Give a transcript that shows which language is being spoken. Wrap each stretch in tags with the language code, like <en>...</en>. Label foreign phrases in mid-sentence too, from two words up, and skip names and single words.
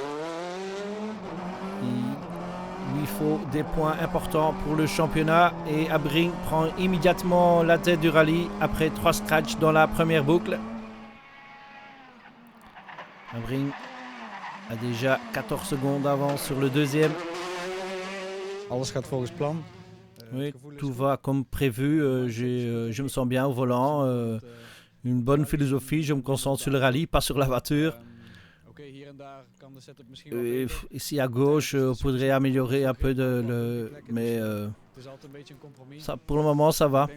<fr>Il faut des points importants pour le championnat et Abring prend immédiatement la tête du rallye après 3 scratchs dans la première boucle. Abring a déjà 14 secondes d'avance sur le deuxième.</fr> <nl>Alles gaat volgens plan.</nl> <fr>Oui, tout va comme prévu. Je me sens bien au volant. Une bonne philosophie. Je me concentre sur le rallye, pas sur la voiture. Ici à gauche, on pourrait améliorer un peu mais ça, pour le moment ça va.</fr>